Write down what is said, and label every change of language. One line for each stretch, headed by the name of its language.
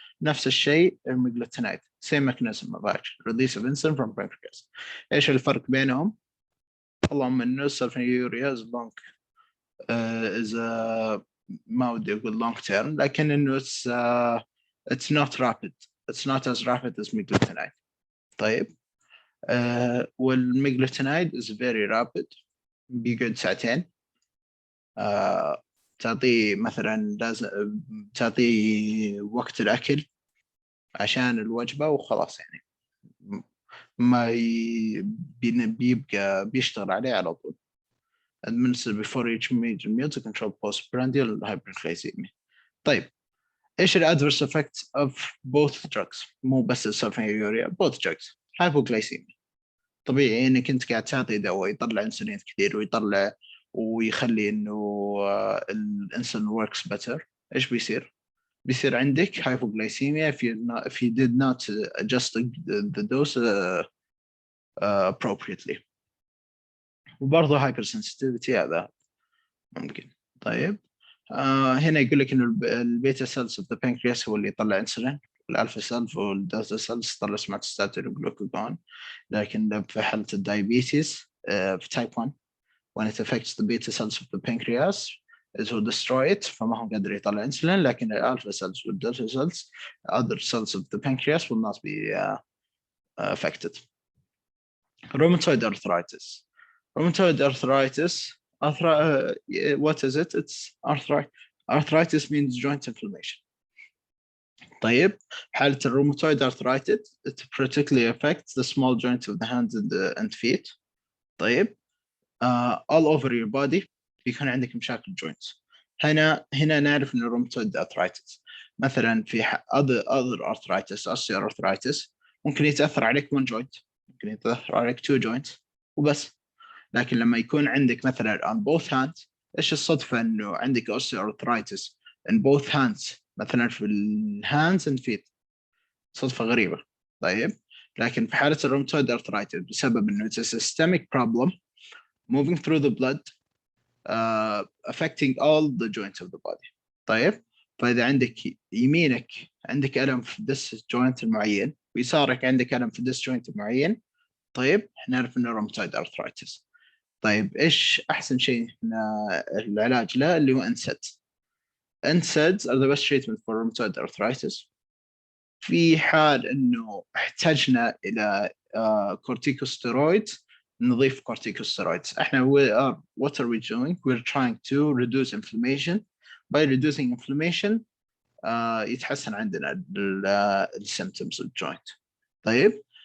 Arabic: نفس الشيء الميغلوتينايد
English: same mechanism of action, release of insulin from pancreas.
Arabic: ايش الفرق بينهم؟ اللهم انه السلفونيليوريا is long is ما ودي اقول long term، لكن انه
English: it's not rapid, it's not as rapid as meglutinides.
Arabic: طيب والميغلوتينايد
English: is very rapid،
Arabic: بيقعد ساعتين. تعطيه مثلا لازم تعطيه وقت الأكل عشان الوجبة وخلاص، يعني ما بيبقى بيشتغل عليه على طول.
English: administer before each major meal to control postprandial hyperglycemia.
Arabic: طيب ايش الادفيرس effects of both drugs؟ مو بس السلفونيليوريا، both drugs. hypoglycemia طبيعي انك انت قاعد تعطي دواء يطلع انسولين كثير ويطلع ويخلي انه الانسولين works better. ايش بيصير؟ بيصير عندك
English: hypoglycemia if you did not adjust the dose appropriately.
Arabic: وبرضه hypersensitivity هذا ممكن. طيب هنا يقول لك انه البيتا سيلز اوف ذا بانكرياس هو اللي يطلع انسولين، الالفا سيلز والدلتا سيلز تطلع سوماتوستاتين وجلوكاجون. لكن في حالة الدايابيتيس في تايب 1
English: when it affects the beta cells of the pancreas it will destroy it،
Arabic: فما هو قادر يطلع انسولين. لكن الالفا سيلز والدلتا سيلز
English: other cells of the pancreas will not be affected. Rheumatoid arthritis. Rheumatoid arthritis what is it? It's arthritis. Arthritis means joint inflammation.
Arabic: طيب حالة الروماتويد
English: arthritis it particularly affects the small joints of the hands and feet. طيب all over your body
Arabic: بيكون عندك مشاكل
English: joints.
Arabic: هنا نعرف إن الروماتويد arthritis مثلا في other arthritis osteoarthritis ممكن يتأثر عليك one joint، ممكن يتأثر عليك two joints وبس. لكن لما يكون عندك مثلا on both hands، إيش الصدفة إنه عندك osteoarthritis in both hands مثلا في hands and feet؟ صدفة غريبة. طيب لكن في حالة الروماتويد arthritis بسبب إنه
English: it's a systemic problem moving through the blood affecting all the joints of the body.
Arabic: طيب فإذا عندك يمينك عندك ألم في this joint المعين ويسارك عندك ألم في this joint المعين، طيب نعرف إنه روماتويد arthritis. طيب إيش أحسن شيء العلاج له اللي هو NSAIDs.
English: NSAIDs are the best treatment for rheumatoid arthritis.
Arabic: في حال إنه احتاجنا إلى corticosteroids نضيف corticosteroids. إحنا
English: what are we doing? We're trying to reduce inflammation. By reducing inflammation
Arabic: يتحسن عندنا
English: الsymptoms of joint. طيب